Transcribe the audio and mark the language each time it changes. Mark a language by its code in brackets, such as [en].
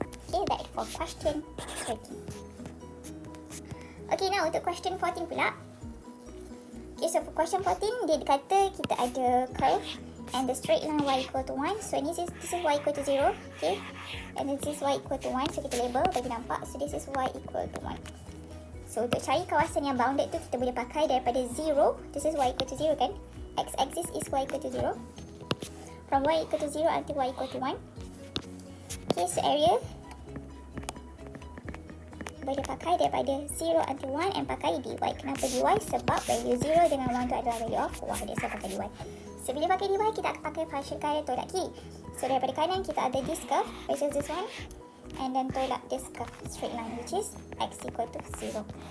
[en] Okay, that is for question 13. Okay, now untuk question 14 pula. Okay, so for question 14, [ms] dia kata kita ada [en] curve and the straight line y equal to 1. So this is y equal to 0. Okay, and this is y equal to 1. [ms] So kita label bagi nampak. So this is y equal to 1. So untuk cari kawasan yang bounded tu, kita boleh pakai daripada 0. [en] This is y equal to 0 kan. X-axis is y equal to 0. From y equal to 0 until y equal to 1. Okay, so area boleh pakai daripada 0 until 1 and pakai dy. Kenapa dy? [ms] Sebab value 0 dengan 1 tu adalah value of y. Jadi saya pakai dy. So bila pakai dy, kita akan pakai function kanan tolak kiri. [en] So daripada kanan kita ada this curve, which is this one. And then tolak this curve, straight line, which is x equal to 0.